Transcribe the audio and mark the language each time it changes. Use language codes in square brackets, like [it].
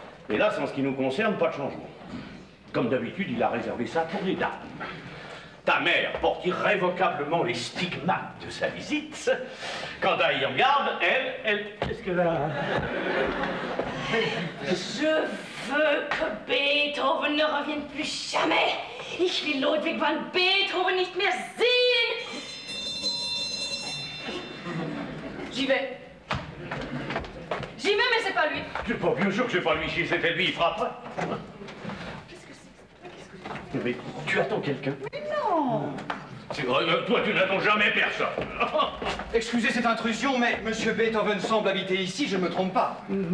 [fr] Hélas, en ce qui nous concerne, pas de changement. Comme d'habitude, il a réservé ça pour les dames. Ta mère porte irrévocablement les stigmates de sa visite. Quant à Irmgard, elle... Qu'est-ce qu'elle a? Je veux que Beethoven ne revienne plus jamais. [de] Ich will Ludwig van Beethoven nicht mehr sehen. [fr] J'y vais. J'y vais, mais c'est pas lui. C'est pas bien sûr que c'est pas lui. Si c'était lui, il frapperait. Qu'est-ce que c'est? Mais tu attends quelqu'un? Mais non. Toi, tu n'attends jamais personne. Excusez cette intrusion, mais Monsieur Beethoven semble habiter ici, je ne me trompe pas.